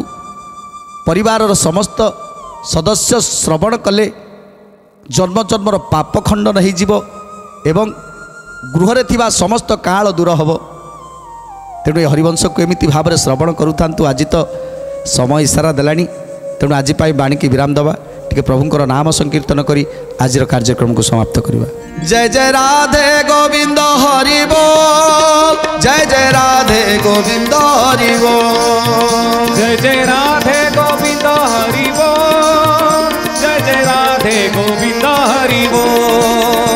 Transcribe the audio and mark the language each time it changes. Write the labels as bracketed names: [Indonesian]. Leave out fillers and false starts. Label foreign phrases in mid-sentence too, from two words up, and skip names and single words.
[Odia] ପରିବାରର ସମସ୍ତ ସଦସ୍ୟ ଶ୍ରବଣ କଲେ ଜନ୍ମ ଜନ୍ମର ପାପ ଖଣ୍ଡନ ହୋଇଯିବ ଏବଂ ଗୃହରେ ଥିବା ସମସ୍ତ କାଳ ଦୂର ହେବ। ତେଣୁ ଏ ହରିବଂଶକୁ ଏମିତି ଭାବରେ ଶ୍ରବଣ କରୁଥାନ୍ତୁ। ଆଜି ତ ସମୟ ଇସାରା ଦେଲାଣି, ତେଣୁ ଆଜି ପାଇଁ ବାଣୀକି ବିରାମ ଦେବା। ଟିକେ ପ୍ରଭୁଙ୍କର ନାମ ସଂକୀର୍ତ୍ତନ କରି ଆଜିର କାର୍ଯ୍ୟକ୍ରମକୁ ସମାପ୍ତ କରିବା। [Bangla] জয় জয় রাধে গোবিন্দ হরি বল। জয় জয় রাধে গোবিন্দ হরি বল। জয় জয় রাধে গোবিন্দ হরি বল। জয় জয় রাধে গোবিন্দ হরি বল।